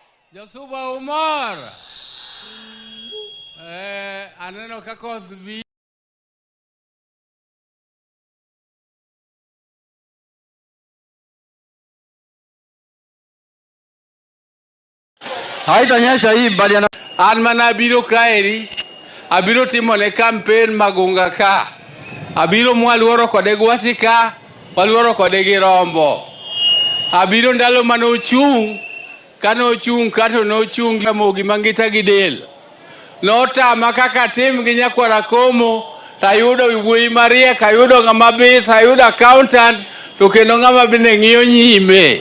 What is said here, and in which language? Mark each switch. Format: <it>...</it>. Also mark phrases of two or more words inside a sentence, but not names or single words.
<luo>Josuba umor. Aneno kako bi</luo> <sw>haitanyesha hii bali</sw> <luo>an mana abiro kaeri, abiro timone campaign magunga ka, abiro mwaluoro kode gwasi ka, waluoro kode girombo, abiro ndalo manochung, kanochung kato nochung mogi mangita gidel, notama kaka tim gi nyakwara komo, tayudo wuoyi mariek, ayudo ng'ama bith, ayudo accountant, to kendo ng'ama bende ng'iyo nyime.</luo>